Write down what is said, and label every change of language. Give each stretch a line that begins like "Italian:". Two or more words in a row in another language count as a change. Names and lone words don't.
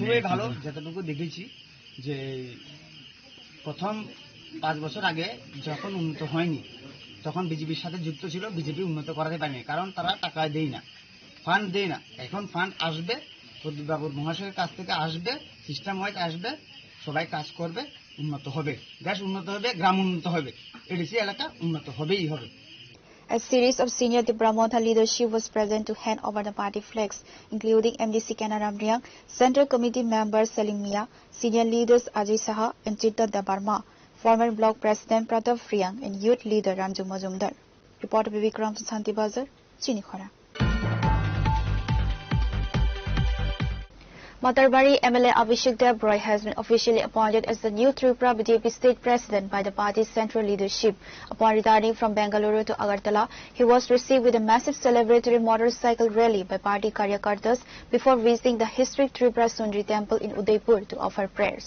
Bangla: খুবই ভালো, যতটুকু দেখেছি যে প্রথম 5 বছর আগে যখন উন্নত হয়নি তখন বিজেপির সাথে যুক্ত ছিল, বিজেপি উন্নত করাতে পারেনি, কারণ তারা টাকা দেয় না, ফান্ড দেয় না। এখন ফান্ড আসবে, প্রদ্যুৎবাবুর মহাশয়ের কাছ থেকে আসবে,
English: system wise
Bangla: আসবে, সবাই কাজ করবে, উন্নত হবে, দেশ উন্নত হবে, গ্রাম উন্নত হবে, এডিসি এলাকা উন্নত হবেই হবে।
English: A series of senior Tipramotha leadership was present to hand over the party flags, including MDC Kenaram Riang, Central Committee member Selim Mia, senior leaders Ajay Saha and Chitta Dabarma, former block president Pratap Riang, and youth leader Ramju Majumdar. Reporter Bibikram from Shantibazar, Chinikhara. Matarbari MLA Abhishek Dev Roy has been officially appointed as the new Tripura BJP state president by the party's central leadership. Upon returning from Bengaluru to Agartala, he was received with a massive celebratory motorcycle rally by party Karyakartas before visiting the historic Tripura Sundari temple in Udaipur to offer prayers.